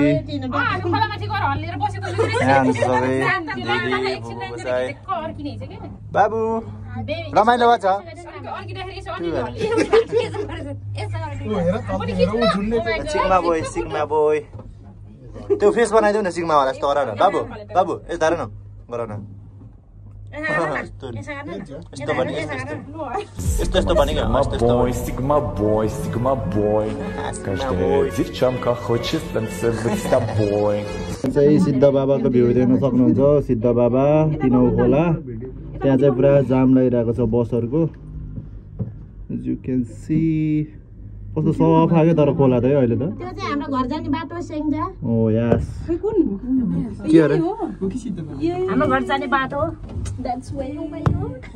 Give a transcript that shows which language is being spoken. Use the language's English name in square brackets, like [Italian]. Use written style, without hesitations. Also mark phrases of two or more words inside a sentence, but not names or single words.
[Nepali] बाबु रमाइलो भएको छ सिग्मा बोय त्यो फेस बनाइदेऊ न सिग्मा वाला यस्तो गर न बाबु यस्तो हेर न गर न यस्तो [English] Sigma boy. [Russian] Каждая девчонка хочет танцевать с тобой. [Nepali] चाहिँ सिद्ध बाबाको भ्यू देख्न सक्नुहुन्छ। सिद्ध बाबा तिनौ खोला त्यहाँ चाहिँ पुरा जाम लागिरहेको छ बसहरूको। [English] As you can see [Nepali] कस्तो सफा के तर खोला त है अहिले त त्यो चाहिँ हाम्रो घर जाने बाटो सेङ्जा [English] Oh yes [Nepali] खै कुन के अरे हो हाम्रो घर जाने बाटो [English] that's way oh my god